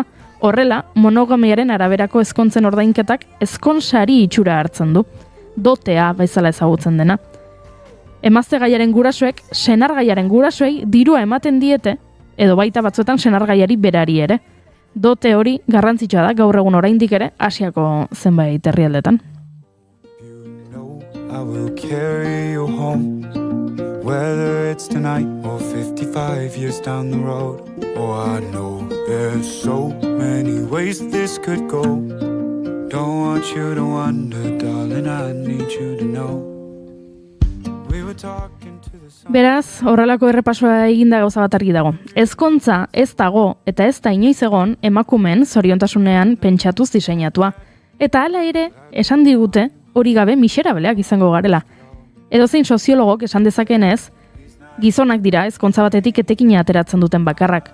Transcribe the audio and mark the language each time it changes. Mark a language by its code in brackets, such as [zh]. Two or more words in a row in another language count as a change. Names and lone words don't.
[eu] Horrela, monogamiaren araberako ezkontzen ordainketak ezkonsari itxura hartzen du, dotea bezala ezagutzen dena. Emazte gaiaren gurasoek, senar gaiaren gurasoei dirua ematen diete, edo baita batzuetan senar gaiari berari ere. Dote hori garrantzitsua da gaur egun oraindik ere Asiako zenbait herrialdetan. [en] I will carry you home, whether it's tonight or 55 years down the road. Oh, I know there's so many ways this could go. Don't want you to wonder, darling, I need you to know. We were talking to the sun. [eu] Beraz, horrelako errepasoa eginda gauza bat argi dago. Ezkontza ez dago eta ez da inoiz egon emakumeen zoriontasunean pentsatuz diseinatua. Eta hala ere, esan digute, hori gabe miserableak izango garela. Edozein soziologok esan dezakenez, gizonak dira ezkontza batetik etekina ateratzen duten bakarrak.